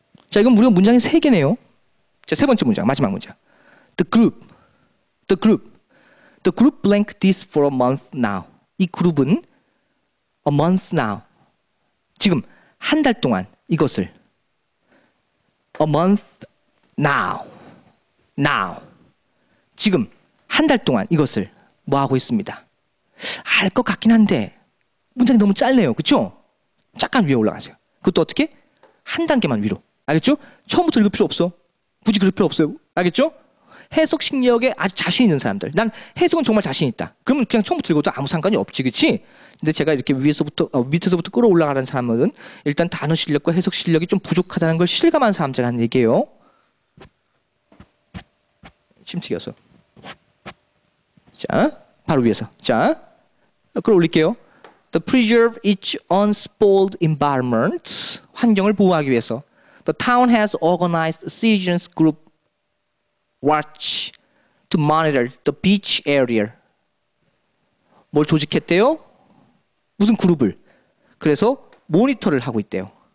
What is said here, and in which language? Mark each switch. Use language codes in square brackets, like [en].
[ko] 자, 이건 무려 문장이 3개네요. 자, 세 번째 문장, 마지막 문장. [en] The group blank this for a month now. [ko] 이 그룹은 [en] a month now. [ko] 지금 한 달 동안 이것을 [en] a month now. [ko] 지금 한 달 동안 이것을 뭐 하고 있습니다. 알 것 같긴 한데 문장이 너무 짧네요. 그렇죠? 잠깐 위에 올라가세요. 그것도 어떻게? 한 단계만 위로. 알겠죠? 처음부터 읽을 필요 없어. 굳이 그럴 필요 없어요. 알겠죠? 해석 실력에 아주 자신 있는 사람들. 난 해석은 정말 자신 있다. 그러면 그냥 처음부터 읽어도 아무 상관이 없지, 그렇지? 근데 제가 이렇게 밑에서부터 끌어올라가는 사람은 일단 단어 실력과 해석 실력이 좀 부족하다는 걸 실감한 사람들 하는 얘기예요. 침 튀겨서. 자, 바로 위에서. 자, 끌어올릴게요. [en] To preserve its unspoiled environment. [ko] 환경을 보호하기 위해서. [en] The town has organized citizens group watch to monitor the beach area. [ko] 뭘 조직했대요? 무슨 그룹을? 그래서 모니터를 하고 있대요.